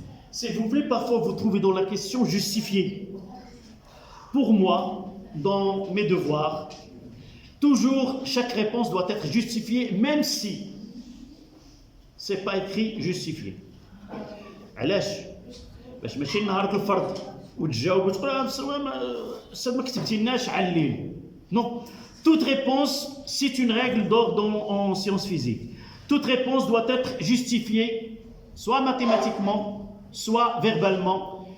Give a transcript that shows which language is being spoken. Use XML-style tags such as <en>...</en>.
<fr>S'il vous plaît, parfois vous trouvez dans la question justifiée. Pour moi, dans mes devoirs, toujours chaque réponse doit être justifiée, même si ce n'est pas écrit justifié.</fr> <ar>علاش؟ باش ماشي نهار الفرض وتجاوب وتقول استاذ ما كتبتيلناش على الليل.</ar> <fr>Non. Toute réponse, c'est une règle d'ordre en sciences physiques. Toute réponse doit être justifiée, soit mathématiquement, soit verbalement.</fr>